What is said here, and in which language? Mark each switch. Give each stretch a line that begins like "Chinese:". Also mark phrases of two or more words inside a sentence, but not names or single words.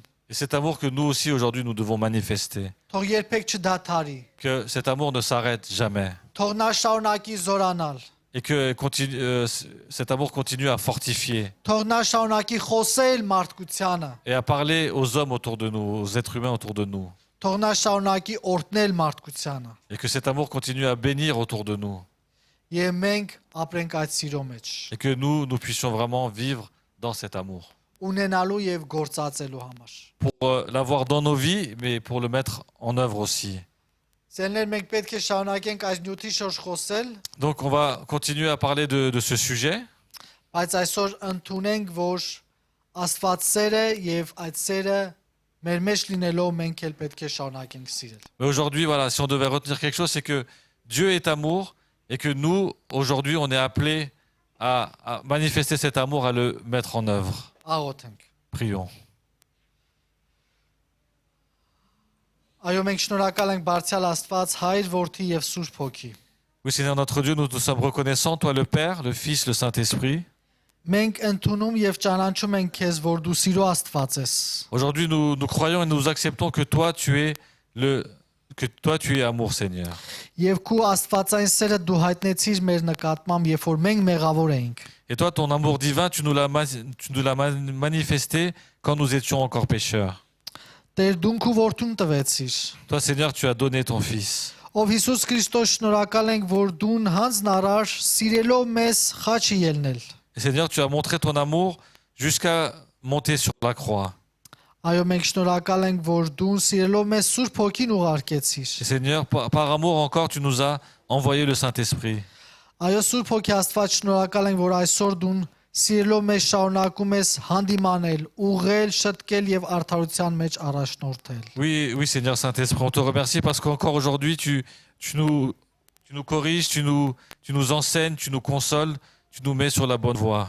French: et cet amour que nous aussi aujourd'hui nous devons manifester,
Armenian: թող երբեք չդադարի,
French: que cet amour ne s'arrête jamais,
Armenian: թող նա շարունակի զորանալ,
French: et que cet amour continue à fortifier
Armenian: թող նա շարունակի խոսել մարդկությանը,
French: et à parler aux hommes autour de nous, aux êtres humains autour de nous,
Armenian: թող նա շարունակի օրհնել մարդկությանը,
French: et que cet amour continue à bénir autour de nous,
Armenian: եւ մենք ապրենք այդ սիրո մեջ,
French: et que nous puissions vraiment vivre dans cet amour,
Armenian: ունենալու եւ գործածելու համար։
French: pour l'avoir dans nos vies, mais pour le mettre en œuvre aussi.
Armenian: Սերներ մենք պետք է շարունակենք այս նյութի շուրջ խոսել,
French: Donc on va continuer à parler de ce sujet,
Armenian: բայց այսօր ընդունենք, որ Աստված սեր է եւ այդ սերը մեր մեջ լինելով մենք էլ պետք է շարունակենք սիրել։
French: mais aujourd'hui, voilà, si on devait retenir quelque chose, c'est que Dieu est amour et que nous, aujourd'hui, on est appelés à manifester cet amour, à le mettre en œuvre.
Armenian: Աղոթենք։
French: Prions.
Armenian: Այո, մենք շնորհակալ ենք Բարձրյալ Աստված, Հայր, Որդի եւ Սուրբ Հոգի։
French: Oui, Seigneur notre Dieu, nous sommes reconnaissants, toi le Père, le Fils, le Saint-Esprit.
Armenian: Մենք ընդունում եւ ճանաչում ենք քեզ, որ դու սիրո Աստված ես։
French: Aujourd'hui, nous croyons et nous acceptons que toi, tu es amour, Seigneur.
Armenian: Եվ քու Աստվածային սերը դու հայտնեցիր մեր նկատմամբ, երբ որ մենք մեղավոր էինք։
French: Et toi, ton amour divin, tu nous l'as manifesté quand nous étions encore pécheurs.
Armenian: Տեր դու քու որդուն տվեցիր։
French: Toi, Seigneur, tu as donné ton Fils.
Armenian: Ով Հիսուս Քրիստոս, շնորհակալ ենք, որ դու հանձն առար սիրելով մեզ խաչի ելնել։
French: Et Seigneur, tu as montré ton amour jusqu'à monter sur la croix.
Armenian: Այո, մենք շնորհակալ ենք, որ դու սիրելով մեզ Սուրբ Հոգին ուղարկեցիր։
French: Et Seigneur, par amour encore, tu nous as envoyé le Saint-Esprit.
Armenian: Այո, Սուրբ Հոգի Աստված, շնորհակալ ենք, որ այսօր դու սիրելով մեզ շարունակում ես հանդիմանել, ուղղել, շտկել եւ արդարության մեջ առաջնորդել։
French: Oui, oui, Seigneur Saint-Esprit, on te remercie parce qu'encore aujourd'hui, tu nous corriges, tu nous enseignes, tu nous consoles, tu nous mets sur la bonne voie.